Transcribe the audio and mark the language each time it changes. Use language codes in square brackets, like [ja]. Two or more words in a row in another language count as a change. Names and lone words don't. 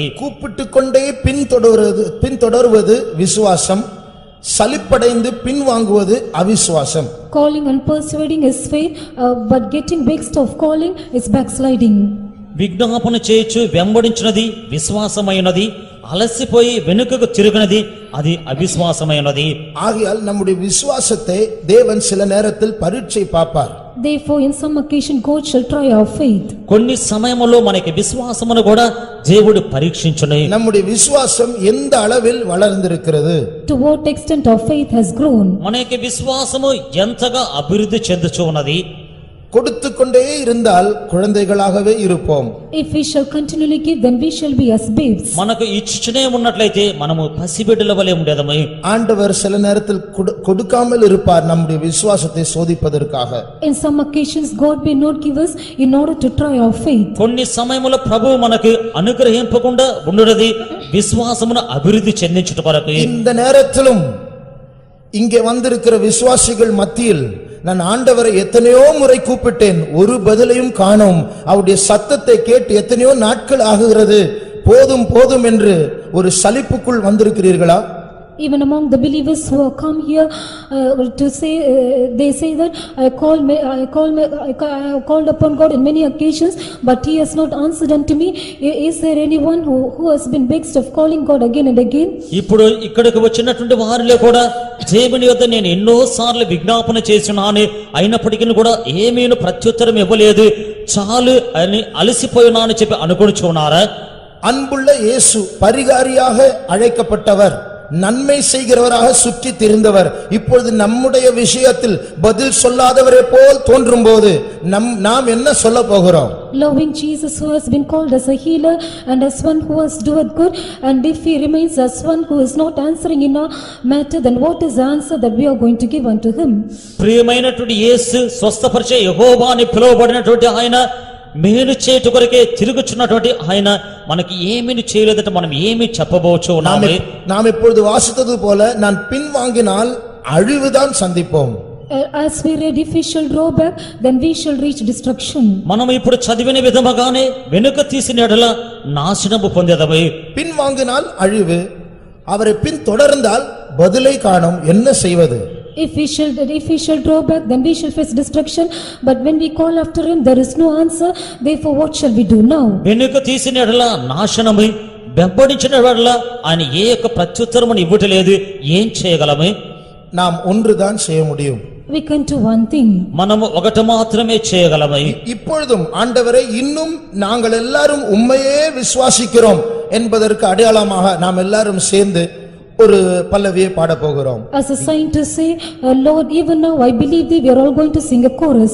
[ta] கூப்பிட்டுக்கொண்டே பின்தொடர்வது விசுவாசம், சலிப்படைந்து பின் வாங்குவது அவிசுவாசம். [en] Calling and persuading is faith, but getting vexed of calling is backsliding. [te] విజ్ఞాపన చేయొచ్చు వెంబడించినది విశ్వాసమైనది, అలసిపోయి వెనుకకు తిరుగునది అది అవిశ్వాసమైనది. [ta] ஆகையால் நம்முடைய விசுவாசத்தை தேவன் சில நேரத்தில் பரீட்சை பார்ப்பார். [en] Therefore in some occasion God shall try our faith. [te] కొన్ని సమయములో మనకి విశ్వాసమును కూడా దేవుడు పరీక్షించును. [ta] நம்முடைய விசுவாசம் எந்த அளவில் வளர்ந்திருக்கிறது, [en] To what extent our faith has grown. [te] మనకి విశ్వాసము ఎంతగా అభివృద్ధి చెందుచు ఉన్నది. [ta] கொடுத்து கொண்டே இருந்தால் குழந்தைகளாகவே இருப்போம். [en] If we shall continually give, then we shall be as babes. [te] మనకు ఇచ్చుచునే ఉన్నట్లయితే మనము పసిబిడ్డల వలె ఉండేదము. [ta] ஆண்டவர் சில நேரத்தில் கொடுக்காமல் இருப்பார் நம்முடைய விசுவாசத்தை சோதிப்பதற்காக. [en] In some occasions God may not give us in order to try our faith. [te] కొన్ని సమయముల ప్రభువు మనకు అనుగ్రహింపకుండా ఉండునది విశ్వాసమును అభివృద్ధి చెందించుట కొరకు. [ta] இந்த நேரத்திலும் இங்கே வந்திருக்கிற விசுவாசிகள் மத்தியில் நான் ஆண்டவரை எத்தனையோ முறை கூப்பிட்டேன், ஒரு பதிலையும் காணோம். அவருடைய சத்தத்தை கேட்டு எத்தனையோ நாட்கள் ஆகுகிறது, போதும் போதும் என்று ஒரு சலிப்புக்குள் வந்திருக்கிறீர்களா? [en] Even among the believers who have come here to say, they say that I have called upon God in many occasions, but He has not answered unto me. Is there anyone who has been vexed of calling God again and again? [te] ఇప్పుడు ఇక్కడికి వచ్చినటువంటి వారిలో కూడా దేవుని యొద్ద నేను ఎన్నో సార్లు విజ్ఞాపన చేస్తున్నాను, అయినప్పటికీ కూడా ఏమీను ప్రత్యుత్తరం ఇవ్వలేదు, చాలు అని అలసిపోయినాను చెప్పి అనుకొనుచున్నారా? [ta] அன்புள்ள இயேசு பரிகாரியாக அழைக்கப்பட்டவர், நன்மை செய்கிறவராக சுற்றி திரிந்தவர். இப்பொழுது நம்முடைய விஷயத்தில் பதில் சொல்லாதவரை போல் தோன்றும் போது நாம் என்ன சொல்ல போகிறோம்? [en] Loving Jesus who has been called as a healer and as one who has doeth good, and if he remains as one who is not answering in our matter, then what is the answer that we are going to give unto him? [te] ప్రియమైనటువంటి యేసు స్వస్థపరిచే యెహోవా అని పిలువబడినటువంటి ఆయన, మేలు చేయుట కొరకే తిరుగుచున్నటువంటి ఆయన మనకి ఏమీ చేయలేదంటే మనం ఏమి చెప్పబోచు ఉన్నాము? [ta] நாம் இப்பொழுது வாசித்தது போல நான் பின் வாங்கினால் அழிவுதான் சந்திப்போம். [en] As we read, if we shall draw back, then we shall reach destruction. [te] మనం ఇప్పుడు చదివిన విధముగానే వెనుక తీసిన ఎడల నాశనము పొందేదము. [ta] பின் வாங்கினால் அழிவு, அவரை பின் தொடர்ந்தால் பதிலை காணோம், என்ன செய்வது? [en] If we shall draw back, then we shall face destruction, but when we call after him, there is no answer. Therefore what shall we do now? [te] వెనుక తీసిన ఎడల నాశనము, వెంబడించిన ఎడల ఆయన ఏ యొక్క ప్రత్యుత్తరమును ఇవ్వటలేదు, ఏం చేయగలము? [ta] நாம் ஒன்றுதான் செய்ய முடியும். [en] We can do one thing. [te] మనము ఒకటి మాత్రమే చేయగలము. [ta] இப்பொழுதும் ஆண்டவரே, இன்னும் நாங்கள் எல்லாரும் உம்மையே விசுவாசிக்கிறோம் என்பதற்கு அடையாளமாக நாம் எல்லாரும் சேர்ந்து ஒரு பல்லவியை பாட போகிறோம். [en] As a sign to say, Lord, even now I believe thee, we are all going to sing a chorus.